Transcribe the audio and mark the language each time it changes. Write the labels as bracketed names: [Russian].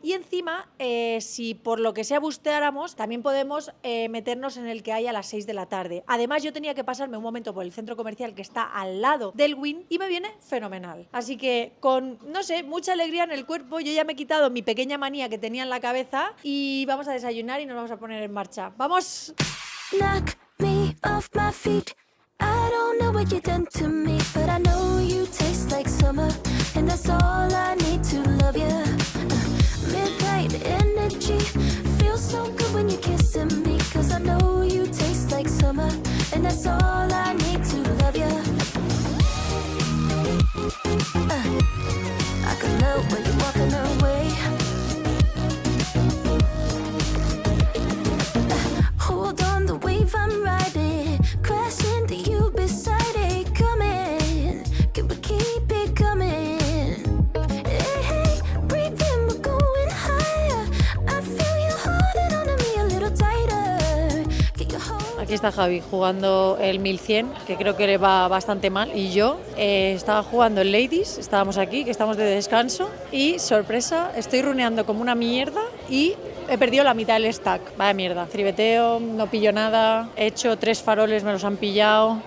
[Spanish] Y encima, si por lo que sea busteáramos, también podemos meternos en el que hay a las 6 de la tarde. Además, yo tenía que pasarme un momento por el centro comercial que está al lado del Wynn y me viene fenomenal. Así que con, no sé, mucha alegría en el cuerpo, yo ya me he quitado mi pequeña manía que tenía en la cabeza y vamos a desayunar y nos vamos a poner en marcha. [English] ¡Vamos! Knock me off my feet. I don't know what you've done to me, but I know you taste like summer, and that's all I need to love you. Midnight energy feels so good when you're kissing me, 'cause I know you taste like summer, and that's all I need to love you. I can love when you're walking away. Hold on, the wave I'm riding, crash into you beside it, coming, can we keep it coming? Hey, hey, breathe in, we're going higher, I feel you holding on to me a little tighter. Get your hold. [Spanish] Aquí está Javi jugando el 1100, que creo que le va bastante mal, y yo estaba jugando el Ladies, estábamos aquí, que estamos de descanso, y sorpresa, estoy runeando como una mierda y he perdido la mitad del stack. Vaya mierda. Tribeteo, no pillo nada. He hecho 3 faroles, me los han pillado.